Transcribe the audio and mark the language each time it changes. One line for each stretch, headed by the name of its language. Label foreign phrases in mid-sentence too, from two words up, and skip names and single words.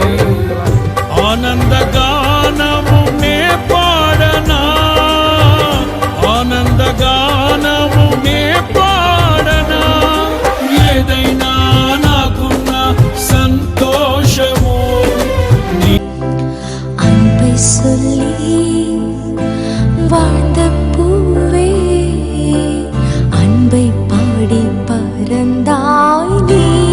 Telugu: ఆనందగానము నే పాడనా ఆనందగానము నే పాడనా ఏదైనా నాకున్న సంతోషము
Tamil: அன்பை சொல்லி வாழ்ந்த பூவே அன்பை பாடி பறந்தாய் நீ